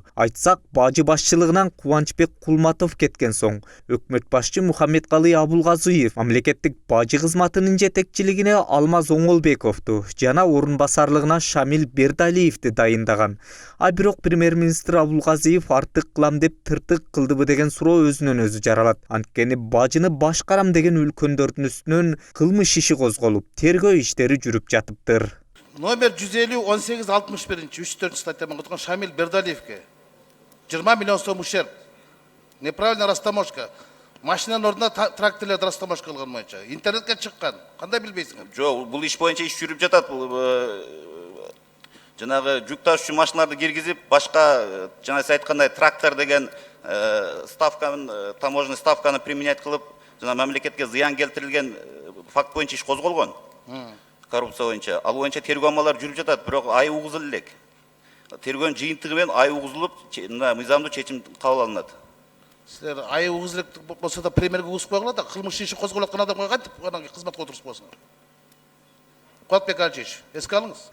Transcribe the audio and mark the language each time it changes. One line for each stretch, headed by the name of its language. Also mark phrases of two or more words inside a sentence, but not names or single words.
Kyrgyz: Айтсак, бажы башчылыгынан Кубанычбек Кулматов кеткен соң, өкмөт башчы Мухаммедкалый Абулгазиев мамлекеттик бажы кызматынын жетекчилигине Алмаз Оңолбековду жана орун басарлыгына Шамил Бердалиевди дайындаган. А бирок премьер-министр Абулгазиев артык кылам деп тыртык кылдыбы деген суроо өзүнөн өзү жаралат. Анткени бажыны башкарам деген үлкөндөрдүн үстүнөн кылмыш иши козголуп, тергөө иштери жүрүп жатыптыр.
Kazakh: Номер 150-18-61 3-4 статьямен отырған Шамил Бердалиевке 20 миллион сом ущерб.
Russian: Неправильная растаможка.
Kazakh: Машинаның орнына тракторлерді растаможка қылған бойынша. Интернетке шыққан. Қандай білбейсің? Жоқ, бұл иш бойынша иш жүріп жатат. Жаңағы жүк тасушы машиналарды киргизип, башқа жаңа сіз айтқандай трактор деген ставканы, таможенный ставканы применять қылып, жаңа мемлекетке зыян келтірілген факт бойынша иш қозғалған. Коррупция бойынша.
Kyrgyz: Ал бойынша тергөө амалдар жүрүп жатат, бирок ай угузулу элек. Тергөөнүн жыйынтыгы менен ай угузулуп, мыйзамдуу чечим кабыл алынат. Силер ай угузулук болсо да премьерге угузуп койгула да, кылмыш иши козголуп аткан адамга кантип кызматка отуруп болсуңар. Куатбек Алчевич, эске алыңыз.